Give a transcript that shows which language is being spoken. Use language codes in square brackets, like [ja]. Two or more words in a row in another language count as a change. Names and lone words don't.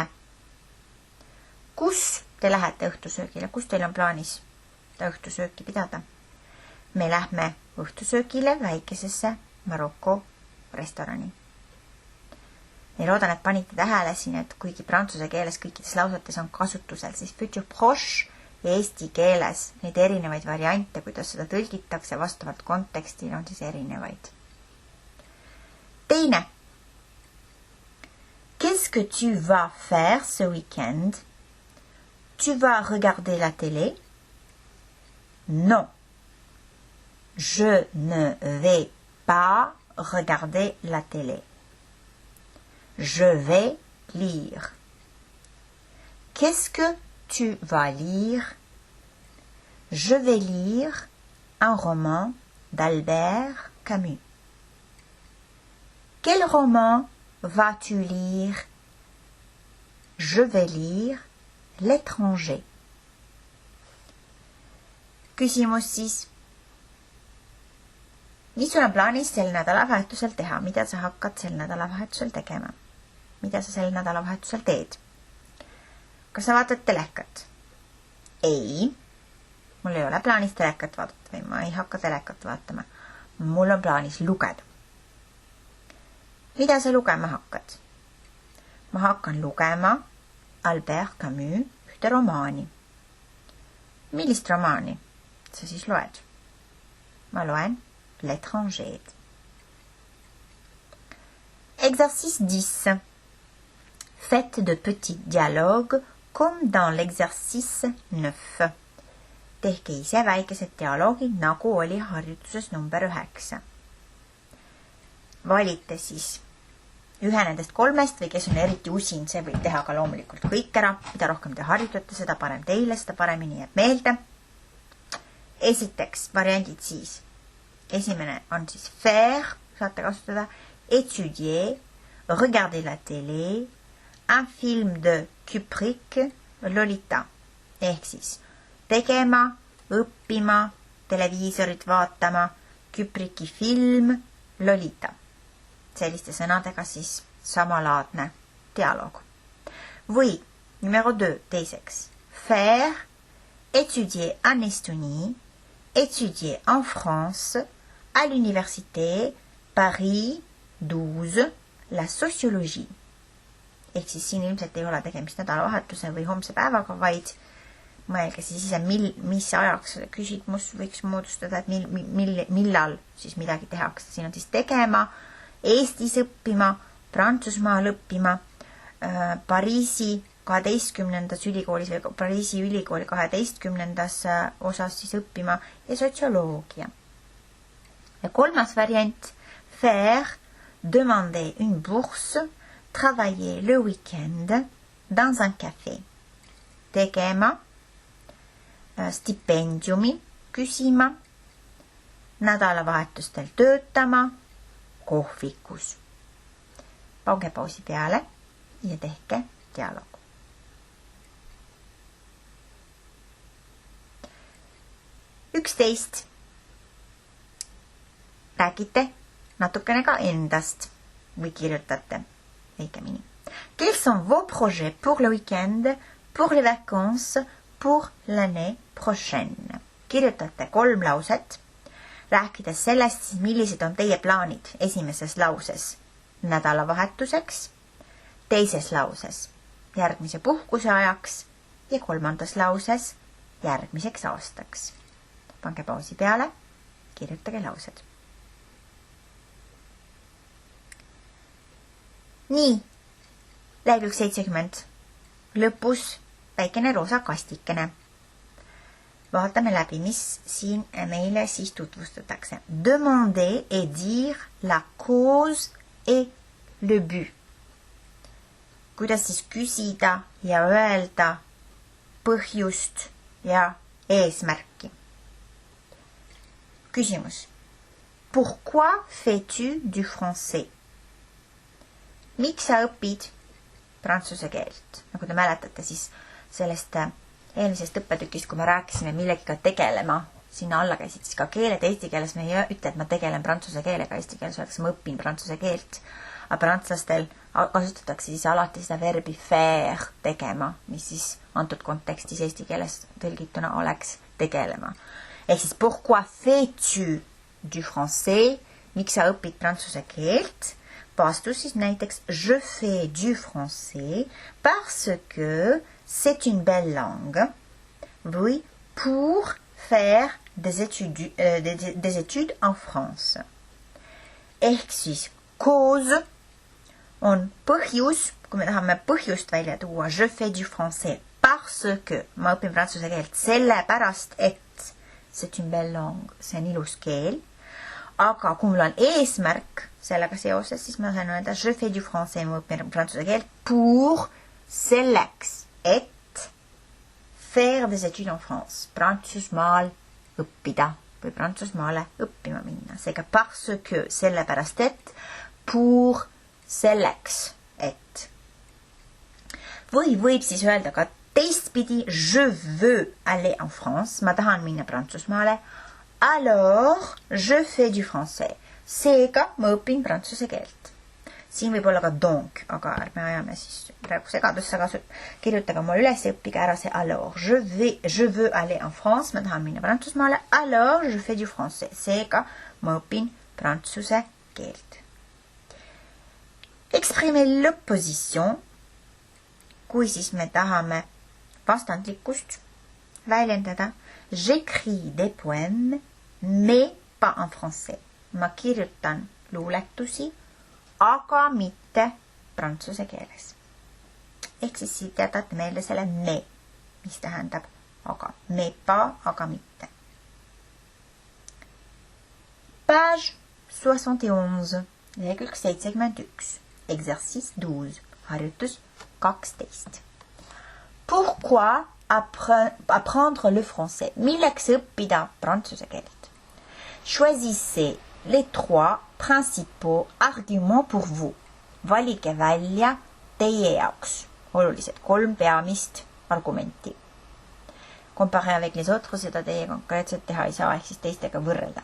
[et] Kus te lähete õhtusöögile? Kus teil on plaanis õhtusööki pidada? Me lähme õhtusöögile väikesesse Maroko restorani. Ja loodan, et panite tähele siin, et kuigi prantsuse keeles kõikides lausetes on kasutusel, siis [fr] futur proche [et] ja eesti keeles neid erinevaid variante, kuidas seda tõlgitakse vastavalt kontekstile, on siis erinevaid. Teine. [fr] Qu'est-ce que tu vas faire ce week-end? Tu vas regarder la télé? Non. Je ne vais pas regarder la télé. Je vais lire. Qu'est-ce que tu vas lire? Je vais lire un roman d'Albert Camus. Quel roman vas-tu lire? Je vais lire L'étranger. [et] Küsimus siis. Mis sul on plaanis sel nädalavahetusel teha? Mida sa hakkad sel nädalavahetusel tegema? Mida sa sel nädalavahetusel teed? Kas sa vaatad telekat? Ei, mul ei ole plaanis telekat vaadata või ma ei hakka telekat vaatama. Mul on plaanis lugeda. Mida sa lugema hakkad? Ma hakkan lugema Albert Camus ühte romaani. Millist romaani sa siis loed? Ma loen L'étranger. Exercice 10. [fr] Faites de petits dialogues comme dans l'exercice 9. [et] Tehke ise väikesed dialoogid, nagu oli harjutuses number 9. Valite siis ühe nendest kolmest või kes on eriti usin, see võib teha ka loomulikult kõik ära. Mida rohkem te harjutate, seda parem teile, seda paremini jääb meelde. Esiteks variandid siis. Esimene on siis faire, saate kasutada, [fr] étudier, regarder la télé, un film de Kubrick, Lolita. [et] Ehk siis tegema, õppima, televiisorit vaatama, Kubricki film, Lolita. Selliste sõnadega siis samalaadne dialoog. Või numero 2 teiseks. [fr] Faire, étudier en Estonie, étudier en France, à l'université Paris 12, la sociologie. [et] Ehk siis siin ilmselt ei ole tegemist nädalavahetuse või homse päevaga, vaid mõelge siis ise, mis ajaks küsimus võiks moodustada, et millal siis midagi tehakse. Siin on siis tegema, Eestis õppima, Prantsusmaal õppima, Pariisi 12. ülikoolis või Pariisi ülikooli 12. osas siis õppima ja sotsioloogia. Ja kolmas variant, [fr] faire, demander une bourse, travailler le week-end dans un café. [et] Tegema, stipendiumi küsima, nädalavahetustel töötama, kohvikus. Pange pausi peale ja tehke dialoog. Üksteist. Räägite natukene ka endast või kirjutate õigemini. [fr] Quels sont vos projets pour le week-end, pour les vacances, pour l'année prochaine? [et] Kirjutate 3 lauset. Rääkides sellest, siis millised on teie plaanid esimeses lauses nädalavahetuseks, teises lauses järgmise puhkuse ajaks ja 3. lauses järgmiseks aastaks. Pange pausi peale, kirjutage laused. Nii, lehekülg 70. Lõpus väikene roosa kastikene. Vaatame läbi, mis siin meile siis tutvustatakse. [fr] Demander et dire la cause et le but. [et] Kuidas siis küsida ja öelda põhjust ja eesmärki. Küsimus. [fr] Pourquoi fais-tu du français? [et] Miks sa õpid prantsuse keelt? Nagu te mäletate, siis sellest eelmisest õppetükist, kui me rääkisime millegiga tegelema, sinna alla käisid siis ka keeled. Eesti keeles me ei ütle, et ma tegelen prantsuse keelega. Eesti keeles öeldakse, ma õpin prantsuse keelt. Aga prantslastel kasutatakse siis alati seda verbi faire tegema, mis siis antud kontekstis eesti keeles tõlgituna oleks tegelema. Ehk siis [fr] pourquoi fais-tu du français? [et] Miks sa õpid prantsuse keelt? Vastus siis näiteks [fr] je fais du français parce que c'est une belle langue või pour faire des études en France. [et] Ehk siis cause on põhjus, kui me tahame põhjust välja tuua, [fr] je fais du français parce que [et] ma õpin prantsuse keelt sellepärast, et [fr] c'est une belle langue, [et] see on ilus keel. Aga kui mul on eesmärk sellega seoses, siis ma saan öelda, [fr] je fais du français, [et] ma õpin prantsuse keelt pour selleks, et [fr] faire des études en France, [et] Prantsusmaal õppida või Prantsusmaale õppima minna. Seega [fr] parce que, [et] sellepärast et, pour selleks, et. Või võib siis öelda ka teistpidi, [fr] je veux aller en France, [et] ma tahan minna Prantsusmaale, [fr] alors je fais du français. [et] Seega ma õpin prantsuse keelt. Siin võib olla ka donc, aga ärme ajame siis praegu segadusse kasu. Kirjutage mulle üles ja õppige ära see alors. [fr] Je veux aller en France, [et] ma tahan minna Prantsusmaale, [fr] alors je fais du français. [et] Seega ma õpin prantsuse keelt. [fr] Exprimer l'opposition, [et] kui siis me tahame vastandlikkust väljendada. [fr] J'écris des poèmes, mais pas en français. [et] Ma kirjutan luuletusi, aga mitte prantsuse keeles. Ehk siis siit jätate meelde selle me, mis tähendab aga. [fr] Mais pas, [et] aga mitte. Page 71, lehekülg 71, exercice 12, harjutus 12. [fr] Pourquoi apprendre le français? [et] Milleks õppida prantsuse keelt? [fr] Choisissez les 3 principaux arguments pour vous. [et] Valige välja teie jaoks olulised 3 peamist argumenti. [fr] Comparé avec les autres, [et] seda teie konkreetselt teha ei saa, ehk siis teistega võrrelda.